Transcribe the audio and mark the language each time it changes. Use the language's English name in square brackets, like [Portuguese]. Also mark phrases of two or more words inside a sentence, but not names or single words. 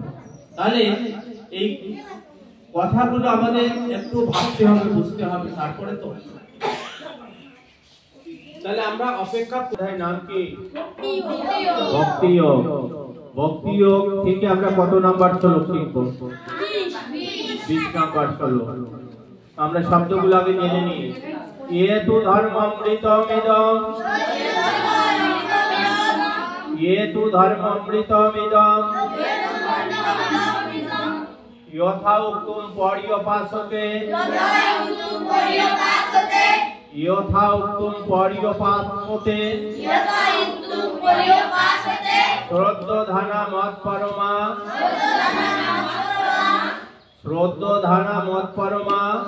[Bangla] তাহলে এই কথাগুলো আমাদের একটু ভাবতে হবে, বুঝতে হবে, তারপরে তো। তাহলে আমরা অপেক্ষা কোথায়, নাম কি? ভক্তি যোগ। ভক্তি যোগ থেকে আমরা কত নাম্বার শ্লোক শিখব? 20 নাম্বার শ্লোক। আমরা শব্দগুলো আগে জেনে নিই। [Sanskrit] ये तु धर्ममृतमिदं, ये तु धर्ममृतमिदं, यथा उक्तं पर्युपासते, यथा उक्तं पर्युपासते, श्रद्धधाना मत्परमा, श्रद्धधाना मत्परमा,